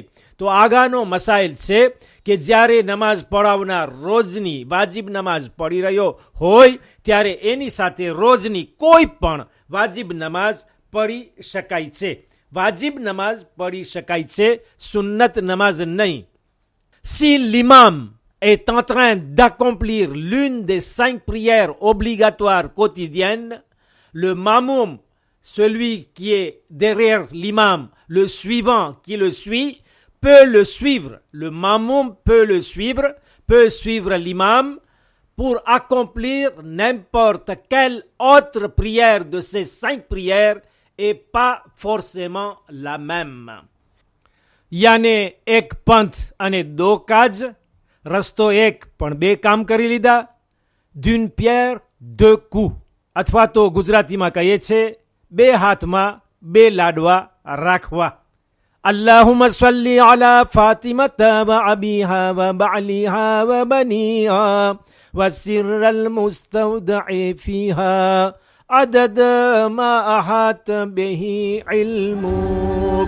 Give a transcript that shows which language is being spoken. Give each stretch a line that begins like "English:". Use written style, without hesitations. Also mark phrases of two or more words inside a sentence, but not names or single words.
Gujarati: તો આગાનો મસાઇલ છે કે જ્યારે નમાઝ પઢાવનાર રોજની વાજિબ નમાઝ પઢી રહ્યો હોય ત્યારે એની સાથે રોજની કોઈ પણ વાજિબ નમાઝ પઢી શકાય છે. વાજિબ નમાઝ પઢી શકાય છે, સુન્નત નમાઝ નહીં.
French: Si l'imam est en train d'accomplir l'une des 5 prières obligatoires quotidiennes, le mamoum, celui qui est derrière l'imam, le suivant qui le suit, peut le suivre. Le mamoum peut le suivre, peut suivre l'imam pour accomplir n'importe quelle autre prière de ces 5 prières et pas forcément la même.
Gujarati: યાને એક પંથ અને 2 કાજ, રસ્તો એક પણ 2 કામ કરી લીધા.
French: d'une pierre 2 coups,
Gujarati: અથવા તો ગુજરાતીમાં કહીએ છે 2 હાથમાં 2 લાડવા રાખવા.
Arabic: اللهم صل على فاطمة وأبيها وبعلها وبنيها والسر المستودع فيها عدد ما أحاط به علمك.